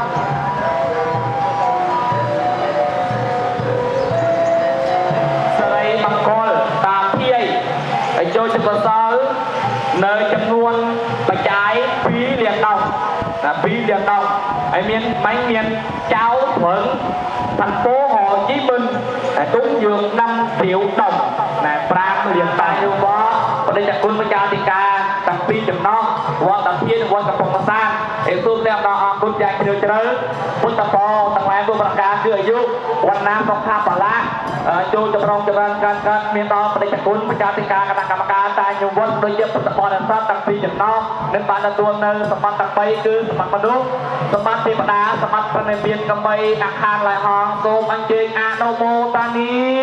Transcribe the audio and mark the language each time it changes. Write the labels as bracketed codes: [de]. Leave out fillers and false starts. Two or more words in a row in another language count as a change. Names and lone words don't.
[km] សិរីមង្គលតាភាយហើយចូលជុំប្រសើរនៅចំនួនបច្ច័យ2លានដុល្លារ2លានដុល្លារហើយមានចៅព្រឹង [vi] thành phố Hồ Chí Minh cúng dường [km] 5 [vi] triệu đồng [km] 5 លានតាយងវត្តប្រតិគុណប្រជាធិការតាំងពីចំណងវត្តតាភាយវត្តកំពង់ផ្សាយឯសូមទាំងដល់អរគុណយ៉ាងជ្រាលជ្រៅពុទ្ធបរិស័ទទាំងឡាយពលប្រការគឺអាយុវណ្ណាសុខាបលាចូលចម្រុងចម្រើនកើតមានដល់ប្រតិគុណប្រជាធិការគណៈកម្មការតាយងវត្តដូចជាពុទ្ធបរិស័ទតាំងពីចំណងនឹងបានទទួលនៅសម្បត្តិទាំង3គឺសម្បត្តិមនុស្សសម្បត្តិទេវតាសម្បត្តិព្រះនិព្វានកំបីអាខានឡៃហងសូមអញ្ជើញអនុមោទនា